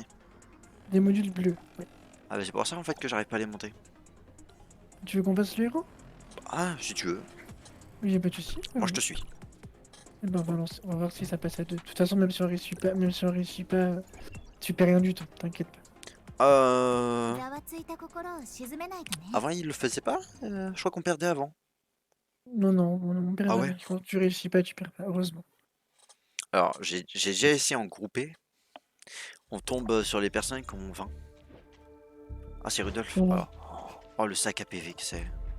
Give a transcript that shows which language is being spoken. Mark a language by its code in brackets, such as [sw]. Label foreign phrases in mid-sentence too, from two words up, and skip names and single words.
[fr] Des modules bleus. Ouais. Ah bah c'est pour ça en fait que j'arrive pas à les monter. Tu veux qu'on passe le héros? Ah si tu veux, Oui, j'ai pas de soucis. moi je te suis. Ben, on va voir si ça passe à deux. De toute façon, même si on réussit pas, tu perds rien du tout, t'inquiète pas. Euh... [ja] ざわついた心を鎮めないとね。 [fr] Avant, il le faisait pas? Je crois qu'on perdait avant. Non, non, on perd Ah ouais? jamais. Quand tu réussis pas, tu perds pas, heureusement. Alors, j'ai déjà essayé en groupé. On tombe sur les personnes qui ont 20. Ah, c'est Rudolf. Non, Oh. Oh, le sac à PV que c'est.